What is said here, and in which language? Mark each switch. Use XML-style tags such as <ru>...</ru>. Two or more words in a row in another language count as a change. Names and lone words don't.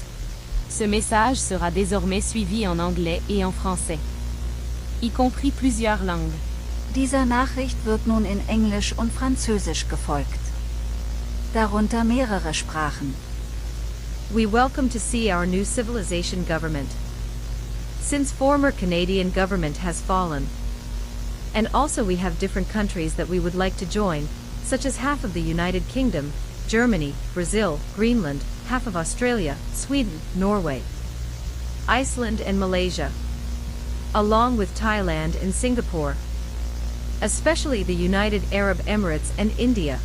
<fr>Ce message sera désormais suivi en anglais et en français, y compris plusieurs langues.</fr> <de>Dieser Nachricht wird nun in Englisch und Französisch gefolgt. Darunter mehrere Sprachen.</de> <en>We welcome to see our new civilization government. Since former Canadian government has fallen, and also we have different countries that we would like to join, such as half of the United Kingdom, Germany, Brazil, Greenland, half of Australia, Sweden, Norway, Iceland and Malaysia, along with Thailand and Singapore, especially the United Arab Emirates and India.</en>